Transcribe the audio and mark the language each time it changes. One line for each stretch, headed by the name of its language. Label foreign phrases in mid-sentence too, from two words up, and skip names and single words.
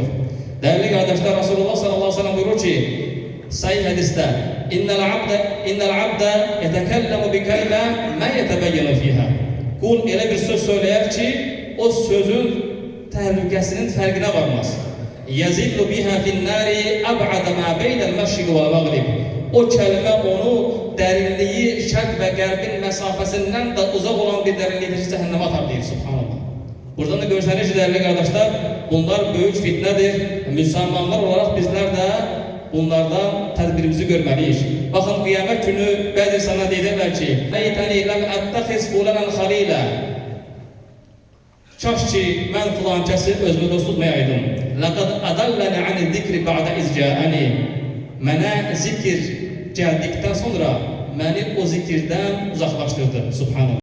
Turkish: Değerli kardeşler, Resulullah sallallahu aleyhi ve sellem buyurur ki Sahih hadiste
Arabic: إن العبد يتكلم بكلمة ما يتبين فيها.
Turkish: Kul öyle bir söz söyler ki o sözün tehlikesinin farkına varmaz.
Arabic: يزل بها في النار أبعد ما بين المشرق والمغرب.
Turkish: O kelime onu derinliği
Azerbaijani: şərq ve qərbin
Turkish: mesafesinden de uzak olan bir derinliği cehenneme atar deyir. Subhanallah. Buradan da görseniz değerli kardeşler, bunlar büyük fitnedir. Müslümanlar olarak bizler de bunlardan tedbirimizi görmeliyiz. Bakın kıyamet günü bazı insanlar
Azerbaijani: deyirlər ki
Arabic: "ليتني لم أتخذ فلانا خليلا."
Azerbaijani: Kaş ki mən filan kəsi özümə dost tutmayaydım.
Arabic: "لقد أضلني عن الذكر بعد إذ جاءني."
Azerbaijani: Mənə zikir gəldikdən sonra məni o zikirdən uzaqlaşdırdı. Subhanallah.